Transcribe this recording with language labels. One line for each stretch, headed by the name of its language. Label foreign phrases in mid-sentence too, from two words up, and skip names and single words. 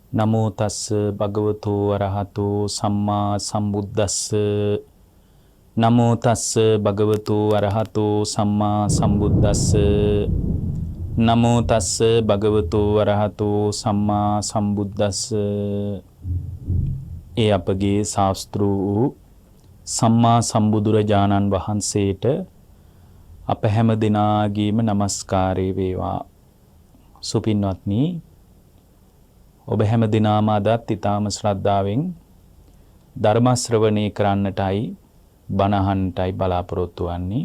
Pali: නමෝ තස්ස භගවතු වරහතු සම්මා සම්බුද්දස්ස. නමෝ තස්ස භගවතු වරහතු සම්මා සම්බුද්දස්ස. නමෝ තස්ස භගවතු වරහතු සම්මා සම්බුද්දස්ස.
Sinhala: ඒ අපගේ ශාස්ත්‍ර වූ සම්මා සම්බුදුරජාණන් වහන්සේට අප හැම දිනාගේම নমස්කාරය වේවා. සුපින්වත්නි, ඔබ හැම දිනම අදත් ඊටාම ශ්‍රද්ධාවෙන් ධර්ම ශ්‍රවණය කරන්නටයි බණ අහන්නටයි බලාපොරොත්තු වෙන්නේ.